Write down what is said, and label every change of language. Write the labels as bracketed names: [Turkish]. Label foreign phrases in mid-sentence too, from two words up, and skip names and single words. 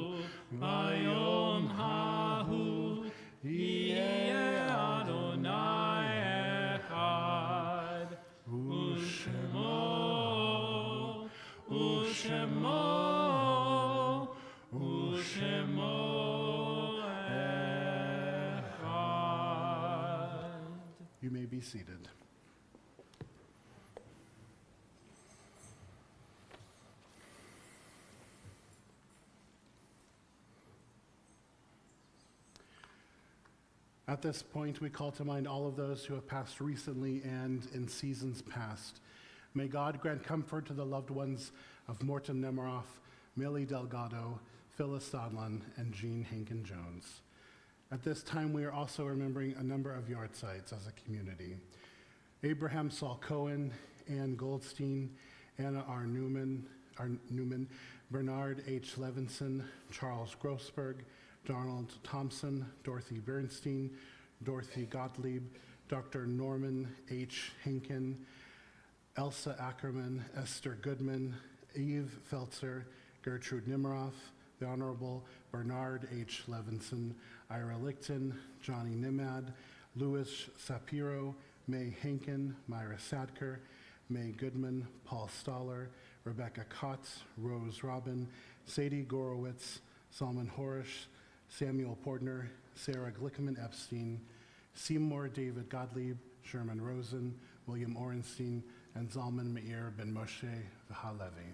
[Hebrew] ביום ההוא יהיה אדוני אחד, ושמו אחד. [English] You may be seated. At this point, we call to mind all of those who have passed recently and in seasons past. May God grant comfort to the loved ones of Morton Nemiroff, Millie Delgado, Phyllis Sodlin, and Jean Henkin-Jones. At this time, we are also remembering a number of yard sites as a community. Abraham Saul Cohen, Ann Goldstein, Anna R. Newman, Bernard H. Levinson, Charles Grossberg, Donald Thompson, Dorothy Bernstein, Dorothy Gottlieb, Dr. Norman H. Hinken, Elsa Ackerman, Esther Goodman, Eve Feltzer, Gertrude Nimroff, the Honorable Bernard H. Levinson, Ira Lichten, Johnny Nimad, Louis Sapiro, May Hinken, Myra Sadker, May Goodman, Paul Stoller, Rebecca Kotz, Rose Robin, Sadie Gorowitz, Salman Horish, Samuel Portner, Sarah Glickman Epstein, Seymour David Gottlieb, Sherman Rosen, William Orenstein, and Zalman Meir ben Moshe V'Halevi.